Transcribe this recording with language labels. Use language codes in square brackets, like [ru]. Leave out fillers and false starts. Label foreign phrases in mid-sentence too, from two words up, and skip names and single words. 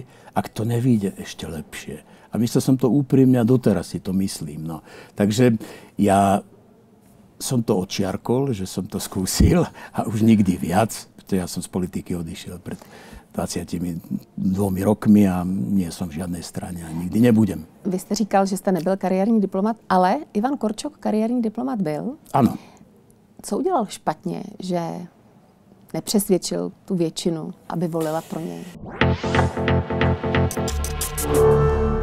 [sk] Ak to nevyjde, ešte lepšie. A myslel som to úprimne a doteraz si to myslím. No. Takže ja som to odčiarkol, že som to skúsil a už nikdy viac. Ja som z politiky odišiel pred 22 rokmi a nie som v žiadnej strane a nikdy nebudem. [cs] Vy jste říkal, že jste nebyl kariérní diplomat, ale Ivan Korčok kariérní diplomat byl. Ano. Co udělal špatně, že nepřesvědčil tu většinu, aby volila pro něj?